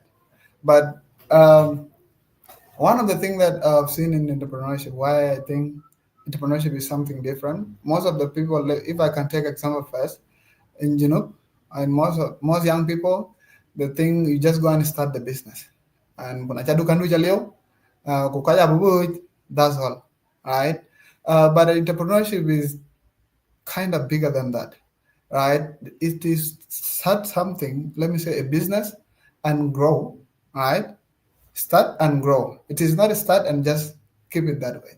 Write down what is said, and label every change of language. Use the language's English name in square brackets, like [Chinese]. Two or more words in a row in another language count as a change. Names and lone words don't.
[English] But one of the things that I've seen in entrepreneurship, why I think entrepreneurship is something different. Most of the people, like, if I can take example first, in Junub, and most young people, they think you just go and start the business, and kuna chadu kandu chaleo, kukaya bubuj, that's all, right? But entrepreneurship is kind of bigger than that, right? It is start something, let me say a business and grow, right? Start and grow. It is not start and just keep it that way.